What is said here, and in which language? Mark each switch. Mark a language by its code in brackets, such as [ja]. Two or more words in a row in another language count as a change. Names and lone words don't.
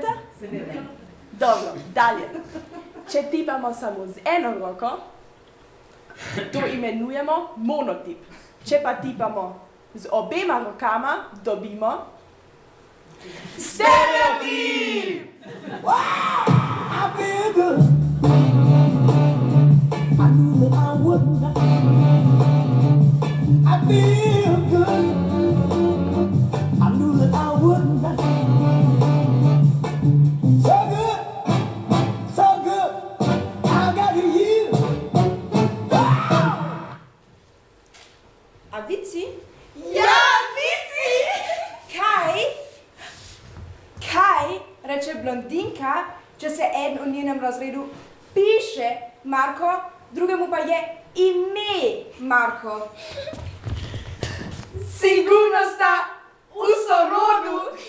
[sl] Dobro, dalje. Če tipamo samo z eno roko, to imenujemo monotip. Če pa tipamo z obema rokama, dobimo stereotip! [en] I feel good. I knew that I would not. I feel good. I knew that I would not. So good, so good. I got you. [sl] A vici? Ja, vici! Kaj reče blondinka, če se eden v njenem razredu piše Marko, drugemu pa je ime Marko? Sigurno sta v sorodu.